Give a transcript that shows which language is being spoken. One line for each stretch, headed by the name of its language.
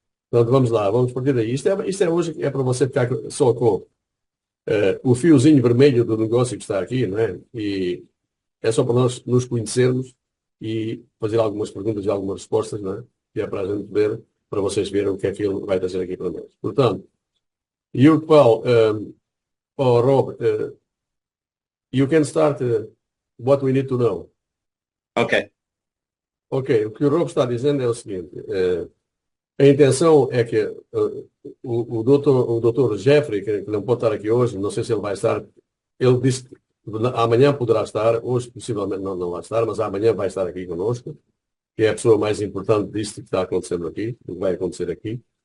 Portuguese: Portanto, vamos lá, vamos partir daí. Isto é hoje é para você ficar só com o fiozinho vermelho do negócio que está aqui, né? E é só para nós nos conhecermos e fazer algumas perguntas e algumas respostas, né? Que é para a gente ver, para vocês verem o que é que ele vai trazer aqui para nós. Portanto, e o qual
English: Oh, Rob, you can start what we need to know. Okay.
Portuguese: Ok, o que o Rob está dizendo é o seguinte. A intenção é que o doutor Jeffrey, que não pode estar aqui hoje, não sei se ele vai estar, ele disse que amanhã poderá estar, hoje possivelmente não vai estar, mas amanhã vai estar aqui conosco, que é a pessoa mais importante disto que está acontecendo aqui, que vai acontecer aqui.